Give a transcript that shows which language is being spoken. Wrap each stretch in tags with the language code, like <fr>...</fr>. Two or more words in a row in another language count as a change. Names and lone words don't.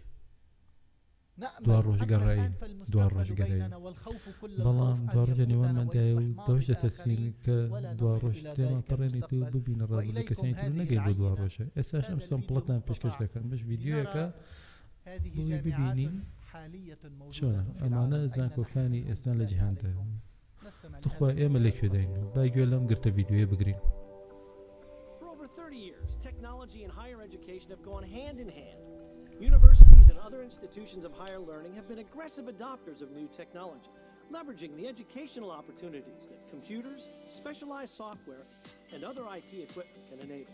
<ckb>دوار ڕۆژگەڕایی دوار ڕۆژگەڕایی بەڵام دوار ڕۆژە نێوانماندایە و دەوەش دەتەرسین کە دوار ڕۆژ تێمان پەڕێنیت و ببینە ڕابردوو لە کەسانی تر نەگەین بۆ دوار ڕۆژە ئێستاش ئەم سەمپڵەتان پێشکەش دەکەم بەش ڤیدیۆیەکە بۆی ببینین چۆنە ئەمانە زانکۆکانی ئێستا لە جیهاندا توخوا ئێمە لەکوێ داین با گوێ لەم گرتە ڤیدیۆیە بگرین.</ckb> <en>Technology and higher education have gone hand in hand. Universities and other institutions of higher learning have been aggressive adopters of new technology, leveraging the educational opportunities that computers, specialized software, and other IT equipment can enable.</en>